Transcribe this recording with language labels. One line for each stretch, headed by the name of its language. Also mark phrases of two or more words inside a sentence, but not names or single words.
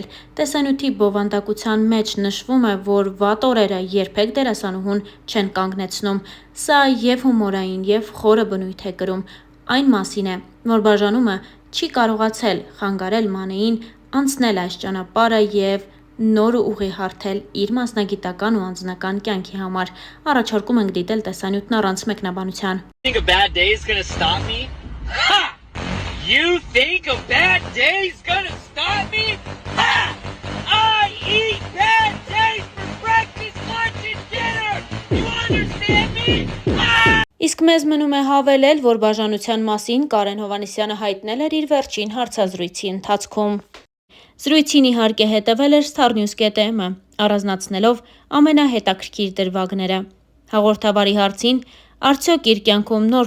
Armenian: Տեսանյութի բովանդակության մեջ նշվում է, որ վատ օրերը երբեք դերասանուհուն չեն կանգնեցնում։ Սա եւ հումորային եւ խորը բնույթ է կրում։ Այն մասին է, որ բաժանումը չի կարողացել խանգարել Մանեին անցնել այս ճանապարհը եւ նոր ուղի հարթել իր մասնագիտական ու անձնական կյանքի համար։ Առաջարկում ենք դիտել տեսանյութն առանց մեկնաբանության։
English: You think a bad day's gonna stop me? Ha! I eat bad days for breakfast, lunch, and dinner! You understand me? Ha!
Armenian: Իսկ մեզ մնում է հավելել, որ բաժանության մասին Կարեն Հովհաննիսյանը հայտնել էր իր վերջին հարցազրույցի ընթացքում։ Զրույցին իհարկե հետևել էր Starnews.am-ը, առանձնացնելով ամենահետաքրքիր դրվագները։ Հաղորդավարի հարցին, արդյոք իր կյանքում նոր